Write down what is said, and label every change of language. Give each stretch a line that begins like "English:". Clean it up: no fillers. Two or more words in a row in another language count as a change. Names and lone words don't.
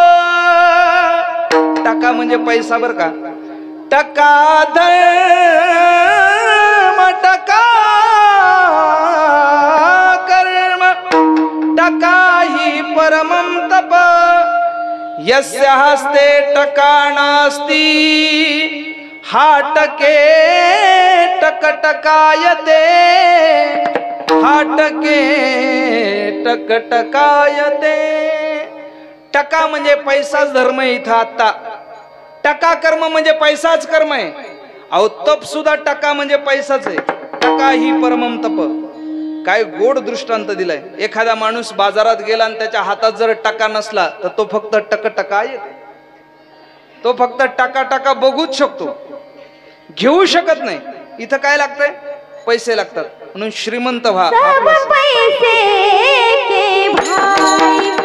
Marathi: टका म्हणजे पैसा बर का.
Sanskrit: टका धर्म टका कर्म टका ही परमं तप. यस्य हस्ते टका नास्ति हा टके टक टकायते, हा टके टक टकायते.
Marathi: टका म्हणजे पैसाच धर्म आहे इथं आता. टका कर्म म्हणजे पैसाच कर्म आहे. अहो तप सुद्धा टका म्हणजे पैसाच आहे.
Sanskrit: टका ही परमम तप.
Marathi: काय गोड दृष्टांत दिलाय. एखादा माणूस बाजारात गेला आणि त्याच्या हातात जर टका नसला तर तो फक्त टक टका येते. तो फक्त टका टका बघूच शकतो, घेऊ शकत नाही. इथं काय लागतंय? पैसे लागतात. म्हणून श्रीमंत व्हा.
Hindi: पैसे के भाई